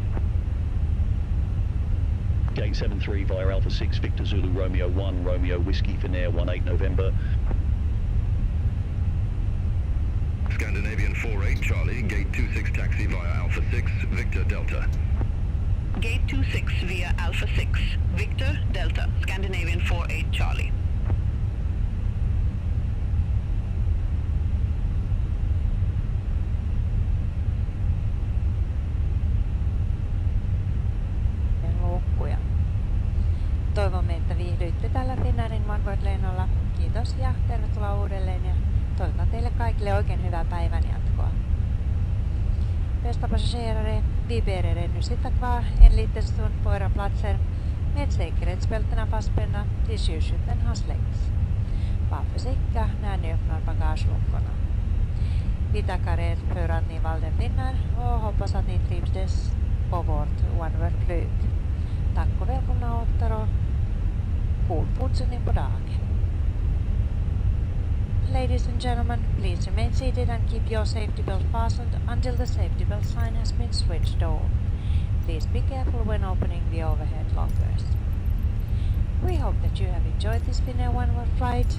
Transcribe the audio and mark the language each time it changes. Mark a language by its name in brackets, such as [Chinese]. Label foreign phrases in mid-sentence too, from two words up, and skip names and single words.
[English] Gate 73 via Alpha 6, Victor Zulu, Romeo 1, Romeo Whiskey, Finnair 18 November. Scandinavian 48 Charlie, gate 26 taxi via Alpha 6, Victor Delta. Gate 26 via Alpha 6, Victor Delta, Scandinavian 48 Charlie. [Finnish] Luukkuja. Toivomme, että viihdyitte tällä Finnairin OneWorld-lennolla. Kiitos ja tervetuloa uudelleen ja toivotan teille kaikille oikein hyvää päivän jatkoa. [Swedish] Bästa passagerare, vi ber er ännu sitta kvar en liten stund på era platser med säkerhetsbältena fastspända tills ljusskylten har släckts. Var försiktiga när ni öppnar bagageluckorna. Vi tackar er för att ni valde Finnair och hoppas att ni trivdes på vårt OneWorld-flyg. Tack och välkomna åter och god fortsättning på dagen. [English] Ladies and gentlemen, please remain seated and keep your safety belt fastened until the safety belt sign has been switched on. Please be careful when opening the overhead lockers. We hope that you have enjoyed this Finnair OneWorld flight.